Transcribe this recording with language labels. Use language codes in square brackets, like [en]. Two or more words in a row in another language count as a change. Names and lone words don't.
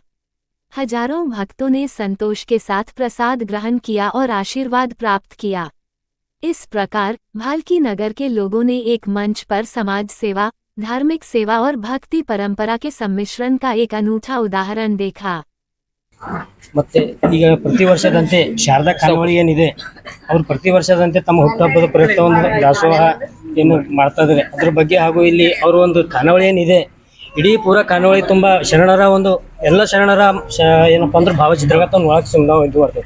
[hi] हजारों भक्तों ने संतोष के साथ प्रसाद ग्रहण किया और आशीर्वाद प्राप्त किया। इस प्रकार भाल्की नगर के लोगों ने एक मंच पर समाज सेवा, धार्मिक सेवा और भक्ति परंपरा के सम्मिश्रण का एक अनूठा उदाहरण देखा। [kn] ಮತ್ತೆ ಈಗ ಪ್ರತಿ ವರ್ಷದಂತೆ ಶಾರದಾ ಖಾನಾವಳಿ ಏನಿದೆ ಅವರು ಪ್ರತಿ ವರ್ಷದಂತೆ ತಮ್ಮ ಹುಟ್ಟುಹಬ್ಬದ ಪ್ರಯುಕ್ತ ಒಂದು ದಾಸೋಹ ಏನು ಮಾಡ್ತಾ ಇದ್ದಾರೆ ಅದ್ರ ಬಗ್ಗೆ ಹಾಗೂ ಇಲ್ಲಿ ಅವರ ಒಂದು ಖಾನಾವಳಿ ಏನಿದೆ ಇಡೀ ಪೂರ ಖಾನಾವಳಿ ತುಂಬ ಶರಣರ ಒಂದು ಎಲ್ಲ ಶರಣರ ಏನಪ್ಪ ಅಂದ್ರೆ ಭಾವಚಿತ್ರಗಳನ್ನು ಒಳಗೆ ನಾವು ಇದು ಮಾಡ್ತೇವೆ।